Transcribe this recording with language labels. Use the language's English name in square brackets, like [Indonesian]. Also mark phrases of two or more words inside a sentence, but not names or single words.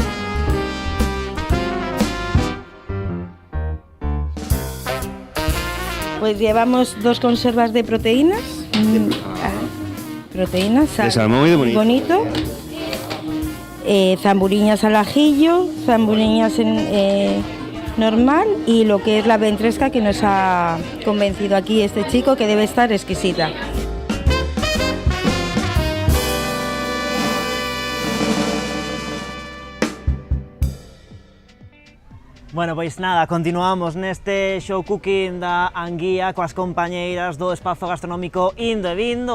[Spanish] Pues llevamos 2 conservas de proteínas. Proteínas, de salmón muy bonito. Zamburiñas al ajillo, zamburiñas normal y lo que es la ventresca que nos ha convencido aquí este chico que debe estar exquisita. [Galician] Bueno, pois nada, continuamos neste [English] show cooking [Galician] da Anguía coas compañeiras do espazo gastronómico Indo e Vindo.